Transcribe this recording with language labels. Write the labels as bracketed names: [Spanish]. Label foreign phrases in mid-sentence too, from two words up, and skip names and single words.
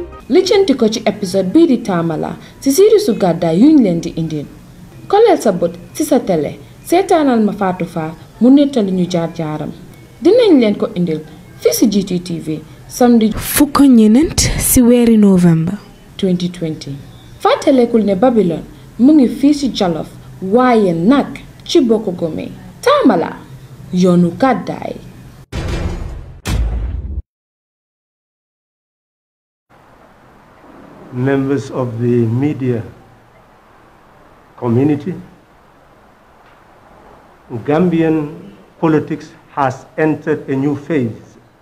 [Wolof] lijjanti ko ci épisode bii di Tamala ci série su gàddaay yuñ leen di indil koleel sa bët ci sa télé seetaanal ma Fatou Fall mu nettali ñu jaar-jaaram dinañ leen ko indil fii si GTTV samedi 19 si weeri novembre 2020 fàttalekul ne Babylon mu ngi fii si Jolof waaye nag ci bokk gome Tamala yoonu gàddaay. [English] Members of the media community, Gambian politics has entered a new phase,